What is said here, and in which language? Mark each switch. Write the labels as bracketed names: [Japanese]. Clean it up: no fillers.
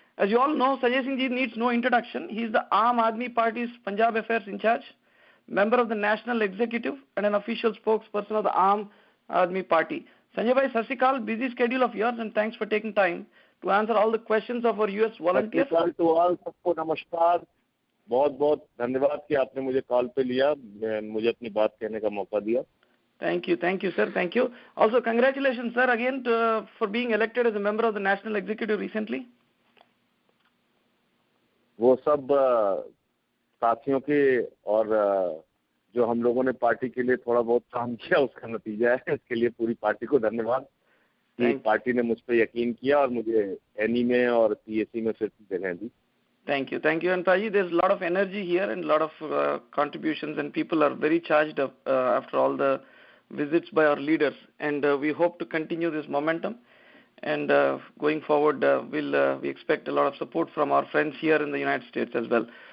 [English] As you all know, Sanjay Singh ji needs no introduction. He is the Aam Aadmi Party's Punjab Affairs in charge, member of the National Executive and an official spokesperson of the Aam Aadmi Party. Sanjay Bhai, Sat Sri Akal, busy schedule of yours and thanks for taking time to answer all the questions of our US volunteers. Sat Sri Akal to all, [Hindi] सबको नमस्कार. बहुत-बहुत धन्यवाद कि आपने मुझे call पे लिया, मुझे अपनी बात कहने का मौका दिया. [English] Thank you, sir, thank you. Also, congratulations, sir, again for being elected as a member of the National Executive recently. [Hindi] वो सब साथियों के और जो हम लोगों ने पार्टी के लिए थोड़ा बहुत काम किया उसका नतीजा है. इसके लिए पूरी पार्टी को धन्यवाद कि पार्टी ने मुझ पे यकीन किया और मुझे एनी में और पीएससी में फिर जगह दी. [English] Thank you. And Taji, there's a lot of energy here and a lot of contributions, and people are very charged up after all the visits by our leaders, and we hope to continue this momentum. And going forward, we expect a lot of support from our friends here in the United States as well.